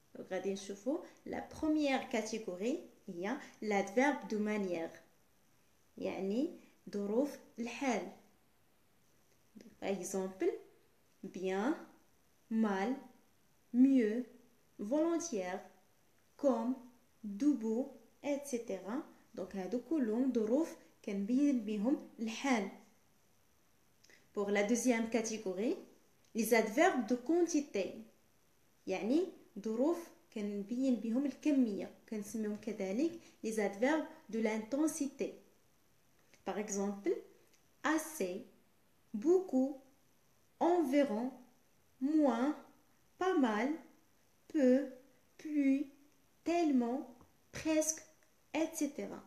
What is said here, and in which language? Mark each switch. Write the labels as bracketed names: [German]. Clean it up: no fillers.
[Arabic] غادي نشوفو [French] la première catégorie [Arabic] هي [French] l'adverbe de manière [Arabic] يعني ظروف الحال. [French] par exemple bien, mal, mieux, volontiers, comme, debout, etc. [Arabic] دونك هادو كلهم ظروف كنبين بهم الحال. [French] pour la deuxième catégorie les adverbes de quantité [Arabic] يعني ظروف كنبين بهم الكمية كنسميهم كذلك [French] les adverbes de l'intensité. par exemple assez, beaucoup, environ, moins, pas mal, peu, plus, tellement, presque, etc.